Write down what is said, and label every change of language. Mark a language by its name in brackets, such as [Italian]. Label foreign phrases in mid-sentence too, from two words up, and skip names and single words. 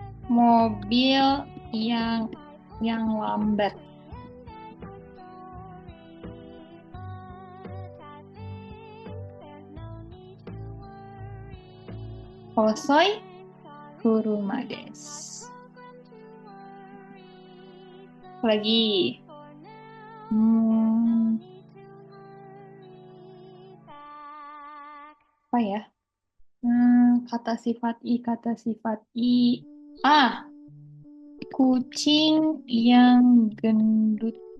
[Indonesian] mobil yang lambat. [Japanese] 遅い車です. [Indonesian] Lagi. Apa ya? Kata sifat i. Kucing yang gendut.